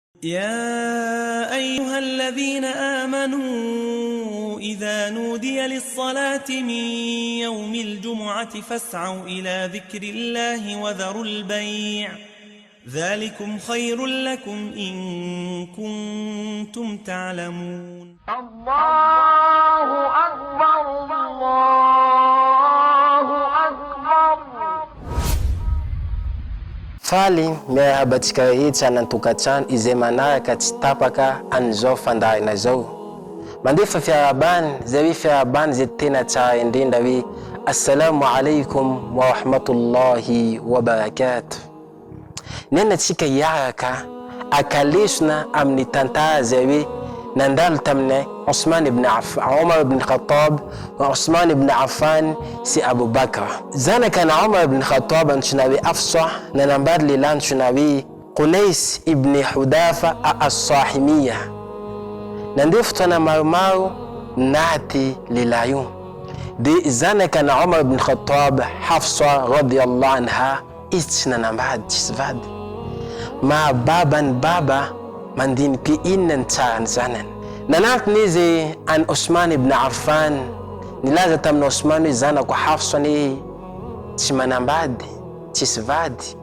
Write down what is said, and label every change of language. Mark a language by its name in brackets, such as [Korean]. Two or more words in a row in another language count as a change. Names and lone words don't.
[Arabic] يا أيها الذين آمنوا إذا نودي للصلاة من يوم الجمعة فاسعوا إلى ذكر الله وذروا البيع ذلكم خير لكم إن كنتم تعلمون. الله أكبر الله أكبر. [Malagasy] Faly miarahabatsika rehetra nantokatrano izay manaraka tsy tapaka an'izao fandarina zao. Mandefa fiarabany, zay hoe fiarabany zay tena tsara indrindra hoe [Arabic] السلام عليكم ورحمة الله وبركاته. [Malagasy] Nenatsika hiaraka akalesona amin'ny tantara zay hoe nandalo tamin'ny Osman ibn Affan, Omar ibn Khattab, Osman ibn Affan sy Abu Bakr. Zanaka na Omar ibn Khattab antsoina hoe Hafsa, nanambady lehilahy antsoina hoe Qunais ibn Hudafa as-Sahimiyya. Nandeha fotoana maromaro naty lehilahy io. De zanaka na Omar ibn Khattab, Hafsa [Arabic] رضي الله عنها, [Malagasy] izy tsy nanambady, tsisy vady. Ma babany baba mandiniky inona ny tsarany zanany. Nanantony izy an Osman ibn Affan, nilaza tamin'ny Osman hoe zanako Hafsa ny tsy manambady, tsisy vady.